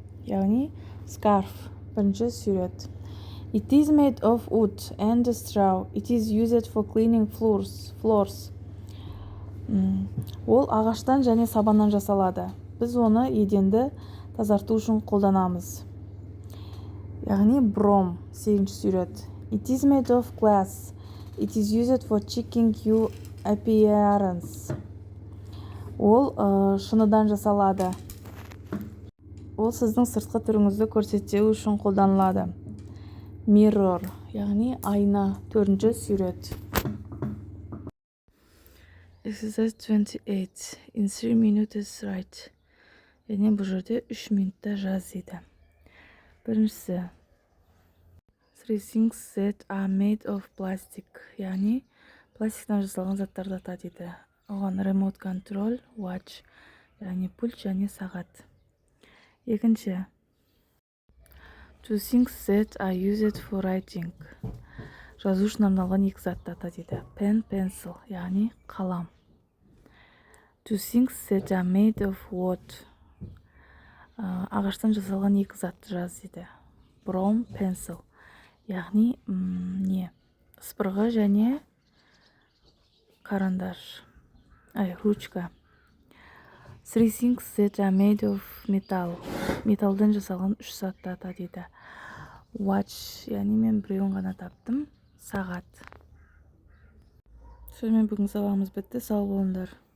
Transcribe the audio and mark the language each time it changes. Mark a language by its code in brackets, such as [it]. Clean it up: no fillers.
[kk] Яғни scarf 1-ші сурет. [en] It is made of wood and straw. It is used for cleaning floors. [kk] Ол ағаштан және сабаннан жасалады. Біз оны еденді тазарту үшін қолданамыз. яғни brom сегізінші сурет. [en] It is made of glass. It is used for checking your appearance. [kk] Ол шыныдан жасалады. Ол сіздің сыртқы түріңізді көрсету үшін қолданылады. Mirror, яғни айна, төртінші сурет. [en] Exercise 28. In 3 minutes write. [kk] Яғни бұл жерде 3 минутта жаз дейді. Біріншісі. [en] 3 things that are made of plastic. [kk] Яғни пластиктан жасалған заттарды ата дейді. Оған [en] remote control, watch. [kk] Яғни пульт және сағат. Екінші. [en] 2 things that are used for writing. [kk] Жазу үшін арналған екі затты ата дейді. [en] Pen, pencil. [kk] Яғни қалам. [en] 2 things that are made of wood. [kk] Ағаштан жасалған екі затты жаз дейді. [en] Brom, pencil. [kk] Яғни спырғы және карандаш. [ru] Ручка. [en] 3 things that are made of metal. [kk] Металдан жасалған 3 затты ата дейді. [en] Watch. [kk] Яғни мен біреуін ғана таптым. Сағат. Сонымен бүгін сабағымыз бітті. Сау болыңдар.